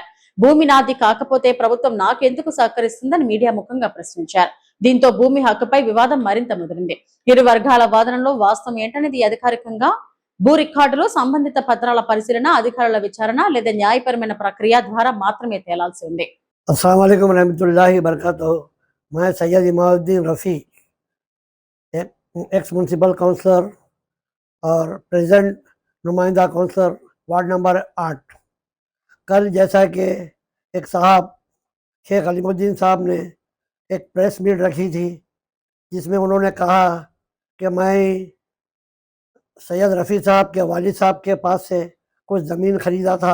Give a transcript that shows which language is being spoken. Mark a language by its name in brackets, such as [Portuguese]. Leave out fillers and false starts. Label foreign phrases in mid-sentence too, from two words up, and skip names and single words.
[Telugu] భూమి నాది కాకపోతే ప్రభుత్వం నాకెందుకు సహకరిస్తుందని మీడియా ముఖంగా ప్రశ్నించారు. దీంతో భూమి హక్కుపై వివాదం మరింత ముదిరింది. ఇరు వర్గాల వాదనలో వాస్తవం ఏంటనేది అధికారికంగా భూ రికార్డులు, సంబంధిత పత్రాల పరిశీలన, అధికారుల విచారణ లేదా న్యాయపరమైన ప్రక్రియ ద్వారా మాత్రమే తేలాల్సి ఉంది. [Arabic] السلام عليكم رحمة الله بركاته. [Urdu] میں سید امام الدین رفیع, [English] ex municipal councillor [Urdu] اور پریزنٹ نمائندہ کاؤنسلر [English] ward number 8. [Urdu] کل جیسا کہ ایک صاحب شیخ علیم الدین صاحب نے ایک [English] press meet [Urdu] رکھی تھی جس میں انہوں نے کہا کہ میں سید رفیع صاحب کے والد صاحب کے پاس سے کچھ زمین خریدا تھا.